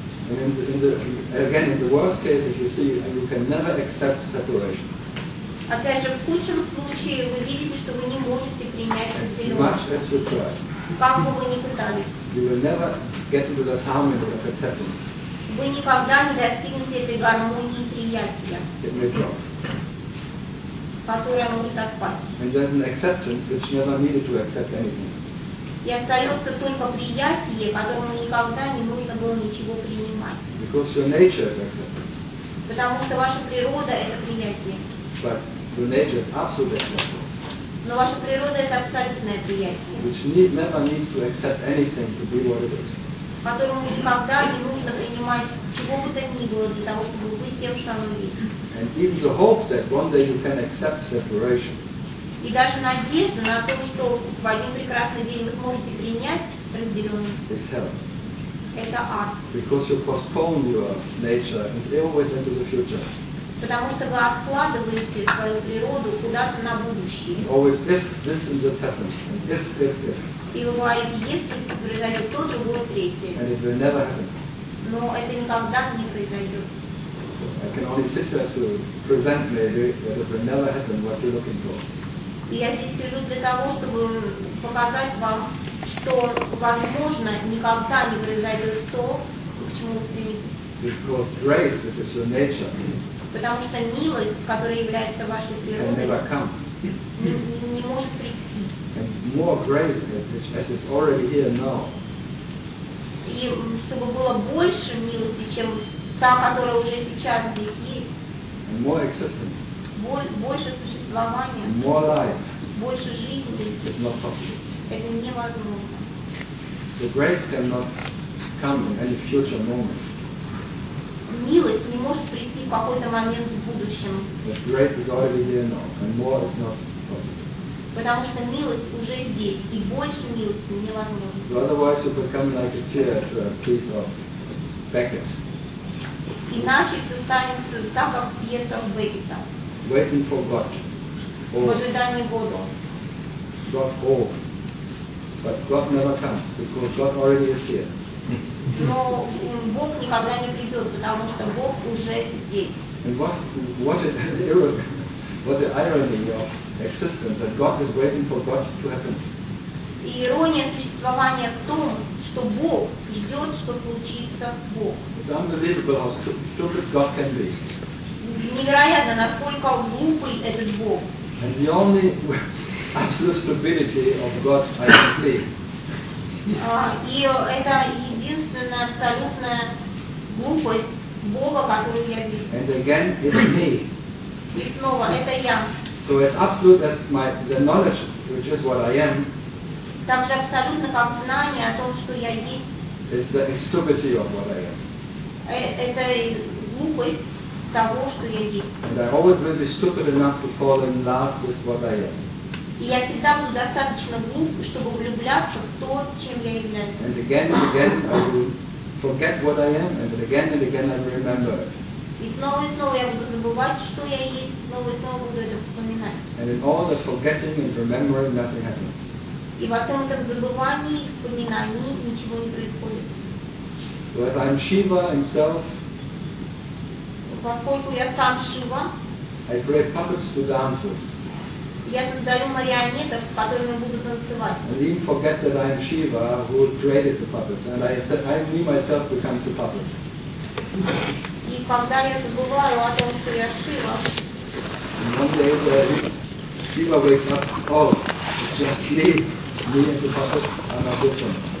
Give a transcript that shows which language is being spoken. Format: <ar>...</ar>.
<en>And in the worst case, if you see, and you can never accept separation.</en> <ru>Опять же, в худшем случае вы видите, что вы не можете принять разделение.</ru> <en>Much as you try.</en> <ru>Как бы вы ни пытались.</ru> <en>You will never get into that harmony of acceptance.</en> <ru>Вы никогда не достигнете этой гармонии приятия.</ru> <en>It may drop.</en> <ru>Которая может отпасть.</ru> <en>And there's an acceptance which never needed to accept anything.</en> <ru>и остается только приятие, которому никогда не нужно было ничего принимать.</ru> <en>Because your nature,</en> <ru>потому что ваша природа – это приятие.</ru> <en>But your nature is absolute acceptance.</en> <ru>Но ваша природа – это абсолютное приятие.</ru> <en>Which need, never needs to accept anything to be what it is.</en> <ru>Которому никогда не нужно принимать чего бы то ни было для того, чтобы быть тем, что оно есть.</ru> <en>And even the hope that one day you can accept separation.</en> <ru>И даже надежда на то, что в один прекрасный день вы сможете принять разделенность.</ru> <en>Is hell.</en> <ru>Это ад.</ru> <en>Because you postpone your nature and always into the future.</en> <ru>Потому что вы откладываете свою природу куда-то на будущее.</ru> <en>Always if this and this happens. If.</en> <ru>И вы говорите, если произойдет то, другое, третье.</ru> <en>And it will never happen.</en> <ru>Но это никогда не произойдет.</ru> <en>I can only sit here to present maybe that it will never happen what you're looking for.</en> <ru>И я здесь сижу для того, чтобы показать вам, что возможно никогда не произойдет то, к чему вы стремитесь.</ru> <en>Because grace, which is your nature.</en> <ru>Потому что милость, которая является вашей природой,</ru> <en>can never come.</en> <ru>Не может прийти.</ru> <en>And more grace, which as is already here now.</en> <ru>И чтобы было больше милости, чем та, которая уже сейчас здесь есть.</ru> <en>And more existence.</en> <ru>Больше существования.</ru> <en>More life.</en> <ru>Больше жизни.</ru> <en>It's not possible.</en> <ru>Это невозможно.</ru> <en>The grace cannot come in any future moment.</en> <ru>Милость не может прийти в какой-то момент в будущем.</ru> <en>But grace is already here now, and more is not possible.</en> <ru>Потому что милость уже здесь, и больше милости невозможно.</ru> <en>Otherwise you become like a tear to a piece of Beckett.</en> <ru>Иначе все станет так, как пьеса Беккета.</ru> <en>Waiting for God.</en> <ru>В ожидании Бога.</ru> <en>God all. But God never comes, because God already is here.</en> <ru>Но Бог никогда не придет, потому что Бог уже здесь.</ru> <en>And what the irony of existence that God is waiting for God to happen.</en> <ru>И ирония существования в том, что Бог ждет, что случится Бог.</ru> <en>It's unbelievable how stupid God can be.</en> <ru>Невероятно, насколько глупый этот Бог.</ru> <en>And the only absolute stupidity of God I can see.</en> <ru>И это единственная абсолютная глупость Бога, которую я вижу.</ru> <en>And again, it's me.</en> <ru>И снова, это я.</ru> <en>So as absolute as the knowledge, which is what I am.</en> <ru>Так же абсолютно, как знание о том, что я есть.</ru> <en>It's the stupidity of what I am.</en> <ru>Это глупость того, что я есть.</ru> <en>And I always will be stupid enough to fall in love with what I am.</en> <ru>И я всегда буду достаточно глуп, чтобы влюбляться в то, чем я являюсь.</ru> <en>And again and again I will forget what I am, and again I will remember it.</en> <ru>И снова и снова я буду забывать, что я есть, снова и снова буду это вспоминать.</ru> <en>And in all the forgetting and remembering, nothing happens.</en> <ru>И во всем этом забывании, вспоминании ничего не происходит.</ru> <en>But I'm Shiva himself.</en> <ru>Поскольку я сам Шива.</ru> <en>I create puppets to dancers.</en> <ru>Я создаю марионеток, с которыми буду танцевать.</ru> <en>And even forget that I am Shiva who created the puppets. And I said, I me myself become the puppet.</en> <ru>И когда я забываю о том, что я Шива.</ru> <en>And one day Shiva wakes up, oh, it's just me and the puppet, I'm not this one.</en>